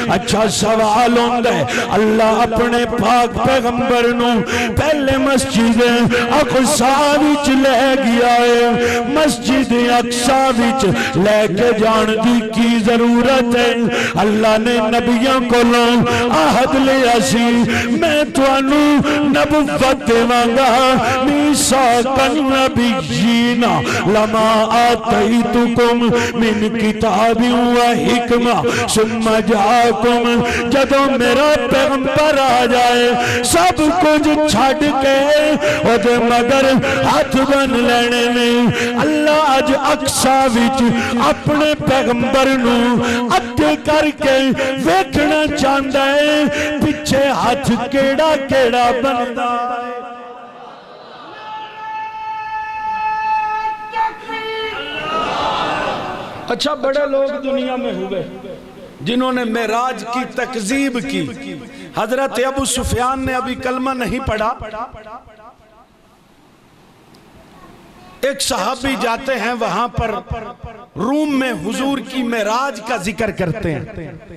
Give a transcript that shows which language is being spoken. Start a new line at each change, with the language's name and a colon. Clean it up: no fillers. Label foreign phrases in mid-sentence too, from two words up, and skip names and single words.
Punjabi: اچھا سوال ہوندا ہے، اللہ اپنے پاک پیغمبر نوں پہلے مسجد اقصیٰ وچ لے گیا ہے، مسجد اقصیٰ وچ لے کے جان دی کی ضرورت ہے? اللہ نے نبیاں کولوں عہد لیا سی، میں تہانوں نبوت دیواں گا,
Arabic: ميثاق النبيين لما آتيتكم من كتاب وحكمة ثم جاءكم.
Punjabi: جدوں میرا پیغمبر آ جائے سب کجھ چھڈ کے اوہدے مگر ہتھ بنھ لینے نے. اللہ اج اقصیٰ وچ اپنے پیغمبر نوں اگے کر کے ویکھنا چاہندا ہے، پچھے ہتھ کیہڑا کیہڑا بنھدا ہے.
Urdu: اچھا بڑے لوگ دنیا میں ہوئے جنہوں نے معراج کی تکذیب کی. حضرت ابو سفیان نے ابھی کلمہ نہیں پڑھا، ایک صحابی جاتے ہیں وہاں پر روم میں حضور کی معراج کا ذکر کرتے ہیں.